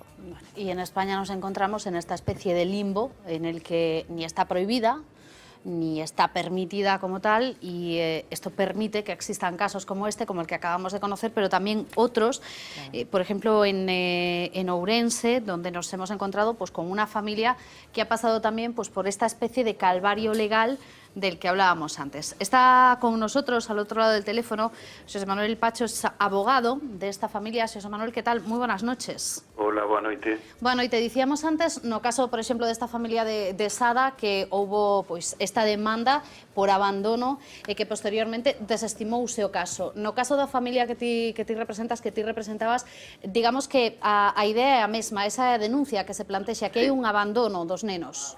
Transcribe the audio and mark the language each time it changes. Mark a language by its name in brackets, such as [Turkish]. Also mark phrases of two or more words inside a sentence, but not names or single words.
[Spanish] Y en España nos encontramos en esta especie de limbo en el que ni está prohibida, ni está permitida como tal, y esto permite que existan casos como este, como el que acabamos de conocer, pero también otros, por ejemplo en Ourense, donde nos hemos encontrado pues, con una familia que ha pasado también pues, por esta especie de calvario legal del que hablábamos antes. Está con nosotros al otro lado del teléfono Xosé Manuel Pacho, es abogado de esta familia. Xosé Manuel, ¿qué tal? Muy buenas noches. Hola, [Galician] boa noite. Bueno, y te dicíamos antes, no caso, por exemplo, desta familia de Sada, que houbo pois, esta demanda por abandono e que posteriormente desestimouse o caso. No caso da familia que ti representas, que ti representabas, digamos que a idea é a mesma, esa é a denuncia que se plantexa, que hai un abandono dos nenos.